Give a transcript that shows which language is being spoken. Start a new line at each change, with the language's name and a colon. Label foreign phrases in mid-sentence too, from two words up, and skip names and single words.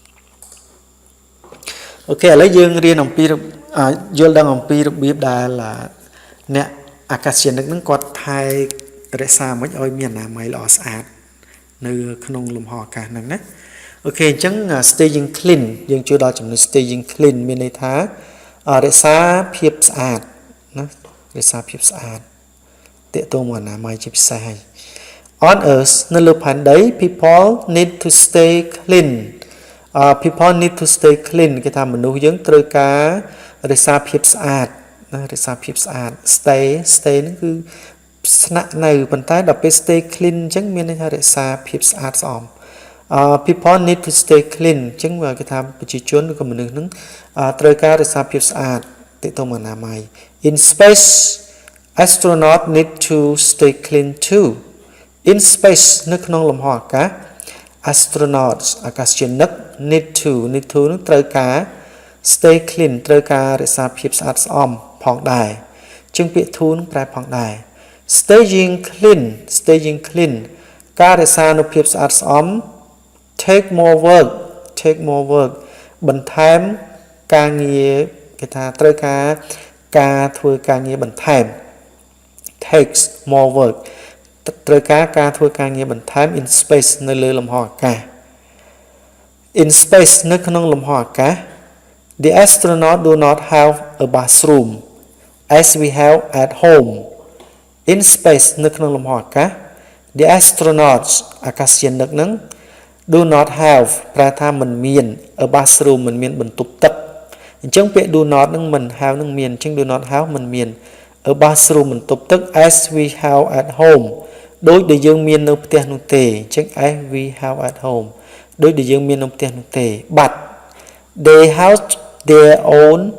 Khmer: អូខេឥឡូវយើងរៀនអំពីយល់ដឹងអំពីរបៀបដែលអ្នកអាកាសយានិកនឹងគាត់ថែរក្សាមិនឲ្យមានអនាម័យល្អស្អាតនៅក្នុងលំហអាកាសហ្នឹងណាអូខេអញ្ចឹង
English: staying clean
Khmer: យើងជួយដល់ចំណុច
English: staying clean
Khmer: មានន័យថារក្សាភាព ស្អាតណារក្សាភាពស្អាតតេតងមកអនាម័យជាពិសេសហើយ
English: on earth
Khmer: នៅលើផែនដី
English: people need to stay clean people need to stay clean
Khmer: គេថាមនុស្សយើងត្រូវការរក្សាភាពស្អាតណា រក្សាភាពស្អាត stay ហ្នឹងគឺស្នាក់នៅប៉ុន្តែដល់ពេល
English: stay clean
Khmer: អញ្ចឹងមានន័យថារក្សាភាពស្អាតស្អំ
English: people need to stay clean
Khmer: អញ្ចឹងគេ ថាប្រជាជនឬក៏មនុស្សហ្នឹងត្រូវការរក្សាភាពស្អាតទាក់ទងនឹងអនាម័យ
English: in space astronaut need to stay clean too in space
Khmer: នៅក្នុងលំហអាកាស astronauts អាកាសយានិក
English: need to
Khmer: នឹងត្រូវការ stay clean ត្រូវការរក្សាភាពស្អាតស្អំផងដែរអញ្ចឹងពាក្យ to នឹងប្រែផងដែរ
English: staying clean
Khmer: ការរក្សានូវភាពស្អាតស្អំ
English: take more work
Khmer: បន្ថែមការងារគេថាត្រូវការធ្វើការងារបន្ថែម
English: takes more work
Khmer: ត្រូវការធ្វើការងារបន្ថែម
English: in space
Khmer: នៅលើលំហអាកាស
English: in space
Khmer: នៅក្នុងលំហអាកាស
English: the astronaut do not have a bathroom as we have at home in space
Khmer: នៅក្នុង លំហអាកាស
English: the astronauts
Khmer: អាកាសយានិកនឹង
English: do not have
Khmer: ប្រែថាមិនមាន
English: a bathroom
Khmer: មិនមានបន្ទប់ទឹកអញ្ចឹងពាក្យ
English: do not
Khmer: នឹងមិន have នឹងមានអញ្ចឹង
English: do not have
Khmer: មិនមាន
English: a bathroom
Khmer: បន្ទប់ទឹក
English: as we have at home
Khmer: ដូចដែលយើងមាននៅផ្ទះនោះទេអញ្ចឹង
English: as we have at home
Khmer: ដូចដែលយើងមាននៅផ្ទះនោះទេ
English: but they have their own